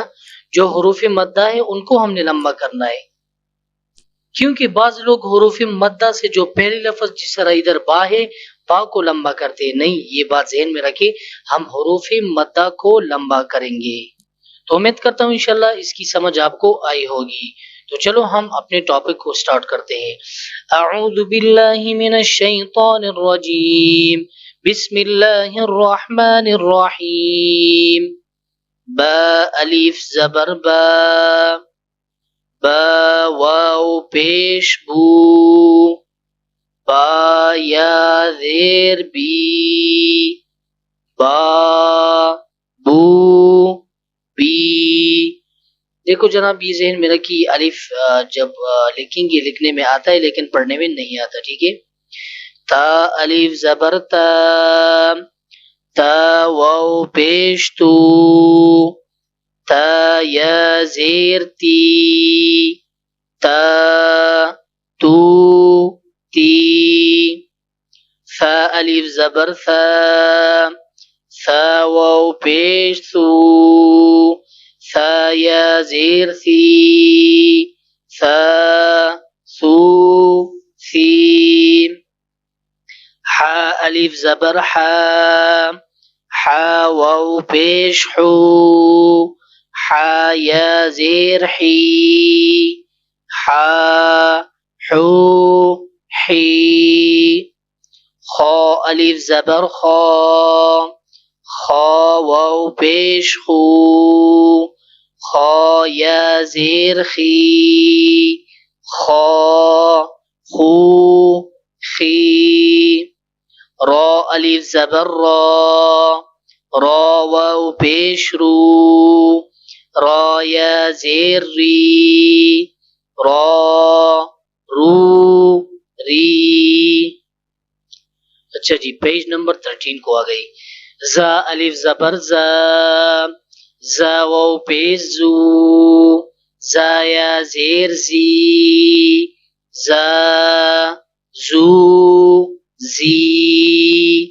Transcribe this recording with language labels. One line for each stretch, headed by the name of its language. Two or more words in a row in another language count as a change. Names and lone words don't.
Urdu: جو حروف مدہ ہے ان کو ہم نے لمبا کرنا ہے، کیونکہ بعض لوگ حروف مدہ سے جو پہلے لفظ جس طرح ادھر با ہے با کو لمبا کرتے ہیں، نہیں، یہ بات ذہن میں رکھے، ہم حروف مدہ کو لمبا کریں گے۔ تو امید کرتا ہوں
Arabic: انشاءاللہ
Urdu: اس کی سمجھ آپ کو آئی ہوگی۔ تو چلو ہم اپنے ٹاپک کو سٹارٹ کرتے ہیں۔
Arabic: اعوذ باللہ من الشیطان الرجیم، بسم اللہ الرحمن الرحیم۔
Urdu: با الف زبر با، با واو پیش بو، با یا زیر بی، با بو بی۔ دیکھو جناب یہ ذہن میں رکھی الف جب لکھیں گے لکھنے میں آتا ہے لیکن پڑھنے میں نہیں آتا، ٹھیک ہے۔ تا الف زبر تا، تا واو پیش تو، تا یا زیر تی، تا تو تی۔ فا الف زبر فا، فا واو پیش ثو، فا یا زیر ثی، فا ثو ثی۔ حا الف زبر حا، حا حا واو پیش حو حا یا زیر حی حا حو حی خا الف زبر خا خا واو پیش خو خا یا زیر خی خا خو خی را الف زبر را را واو پیش رو را یا زیر ری را رو ری. اچھا جی پیج نمبر 13 کو آ گئی. زا الف زبر زا زا واو پیش زو زا یا زیر زی زا زو زی.